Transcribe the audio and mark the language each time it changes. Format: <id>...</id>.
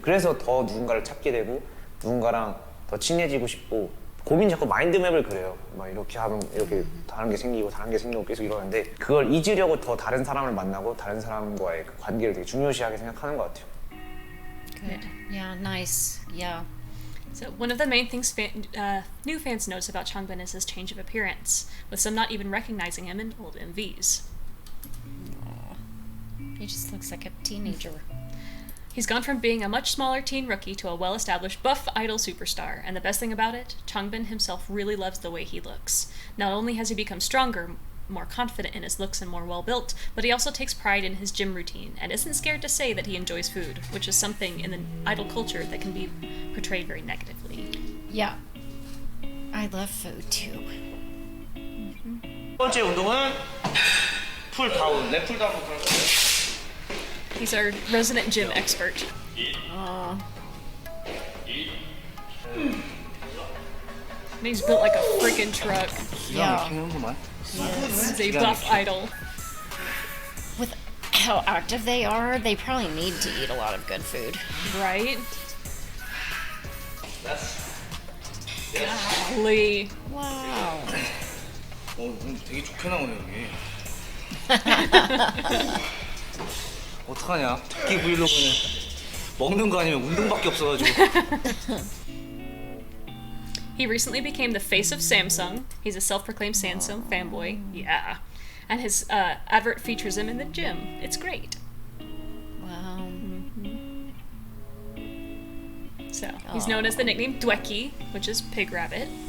<ko>그래서 더 누군가를 찾게 되고 누군가랑 더 친해지고 싶고 고민 자꾸 마인드맵을 그려요. 막 이렇게 하면 이렇게 다른 게 생기고 계속 이러는데 그걸 잊으려고 더 다른 사람을 만나고 다른 사람과의 그 관계를 되게 중요시하게 생각하는 것 같아요.</ko> <en>Good. Yeah, nice. Yeah. So one of the main things new fans notice about Changbin is his change of appearance, with some not even recognizing him in old MVs. He just looks like a teenager. He's gone from being a much smaller teen rookie to a well-established buff idol superstar, and the best thing about it, Changbin himself really loves the way he looks. Not only has he become stronger, more confident in his looks and more well-built, but he also takes pride in his gym routine, and isn't scared to say that he enjoys food, which is something in the idol culture that can be portrayed very negatively. Yeah. I love food too.</en> <ko>첫 번째 운동은 풀 다운, 내 풀 다운 그런 거.</ko> <en>He's our resident gym expert. Oh. And he's built like a freaking truck. Yeah. He's a buff idol. With how active they are, they probably need to eat a lot of good food. Right? Golly. Wow.</en> <ko>되게 좋게 나오네 여기. 어떡하냐? 토끼 부리려고 먹는 거 아니면 운동밖에 없어가지고.</ko> <en>He recently became the face of Samsung. He's a self-proclaimed Samsung fanboy. Yeah. And his advert features him in the gym. It's great. Wow. So, he's known as the nickname Dweki, which is Pig Rabbit.</en>